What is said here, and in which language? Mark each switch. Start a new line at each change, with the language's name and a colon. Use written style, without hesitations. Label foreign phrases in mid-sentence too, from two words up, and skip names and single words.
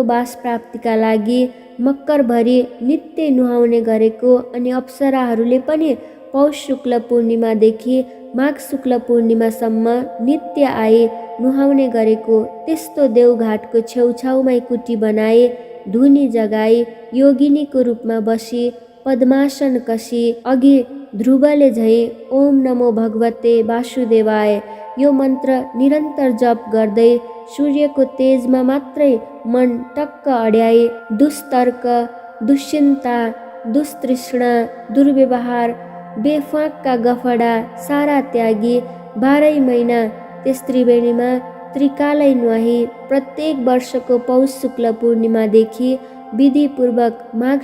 Nepali: बास प्राप्तिका लागि मकरभरि नित्य नुहाउने गरेको अनि अप्सराहरूले पनि पौष शुक्ल पूर्णिमादेखि माघ शुक्ल पूर्णिमासम्म नित्य आई नुहाउने गरेको त्यस्तो देवघाटको छेउछाउमै कुटी बनाए, धुनी जगाई, योगिनीको रूपमा बसी पद्मासन कसी अघि ध्रुवले झैँ
Sanskrit: ओम नमो भगवते वासुदेवाय
Nepali: यो मन्त्र निरन्तर जप गर्दै सूर्यको तेजमा मात्रै मन टक्क अड्याई दुस्तर्क, दुश्चिन्ता, दुस्तृष्णा, दुर्व्यवहार, बेफाकका गफडा सारा त्यागी 12 महिना त्यस त्रिवेणीमा त्रिकालै नुहाई प्रत्येक वर्षको पौष शुक्ल पूर्णिमादेखि विधिपूर्वक माघ